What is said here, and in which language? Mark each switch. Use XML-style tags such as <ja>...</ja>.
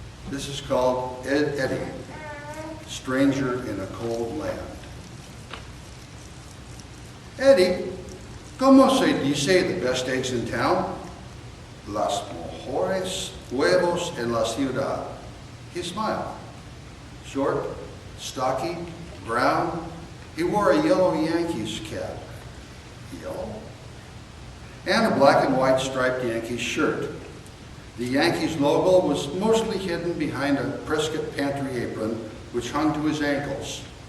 <en>This is called Eddie, Stranger in a Cold Land. Eddie,</en> <es>¿cómo se dice</es> <en>the best eggs in town?</en> <es>Las mejores huevos en la ciudad.</es> <en>He smiled. Short, stocky, brown. He wore a yellow Yankees cap. Yellow? And a black and white striped Yankees shirt. The Yankees logo was mostly hidden behind a Prescott pantry apron, which hung to his ankles.</en>